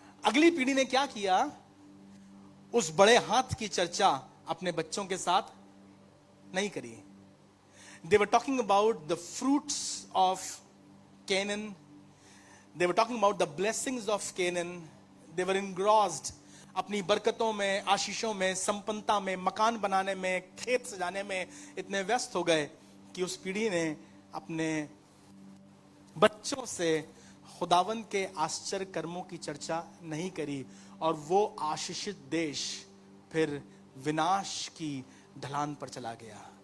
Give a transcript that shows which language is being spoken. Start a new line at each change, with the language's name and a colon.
Hindi: अगली पीढ़ी ने क्या किया, उस बड़े हाथ की चर्चा अपने बच्चों के साथ नहीं करी।
English: They were talking about the fruits of Canaan. They were talking about the blessings of Canaan. They were engrossed
Hindi: अपनी बरकतों में, आशीषों में, संपन्नता में, मकान बनाने में, खेत सजाने में इतने व्यस्त हो गए कि उस पीढ़ी ने अपने बच्चों से खुदावंद के आश्चर्य कर्मों की चर्चा नहीं करी, और वो आशीषित देश फिर विनाश की ढलान पर चला गया।